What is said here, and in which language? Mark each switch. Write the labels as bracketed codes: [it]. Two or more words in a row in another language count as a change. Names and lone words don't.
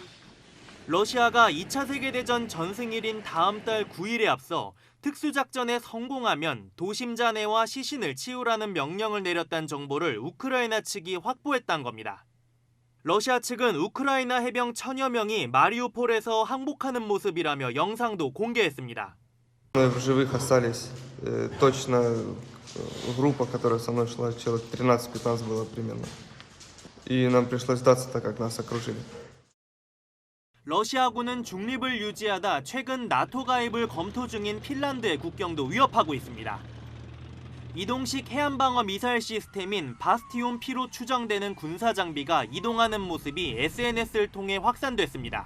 [ko] 러시아가 2차 세계대전 전승일인 다음 달 9일에 앞서 특수작전에 성공하면 도심 잔해와 시신을 치우라는 명령을 내렸다는 정보를 우크라이나 측이 확보했다는 겁니다. 러시아 측은 우크라이나 해병 1000여 명이 마리우폴에서 항복하는 모습이라며 영상도 공개했습니다. [ru] В живых остались точно группа, которая со мной шла, человек 13-15 было примерно. И нам пришлось сдаться, так как нас окружили. [ko] 러시아군은 중립을 유지하다 최근 나토 가입을 검토 중인 핀란드의 국경도 위협하고 있습니다. 이동식 해안방어 미사일 시스템인 바스티온 P로 추정되는 군사 장비가 이동하는 모습이 SNS를 통해 확산됐습니다.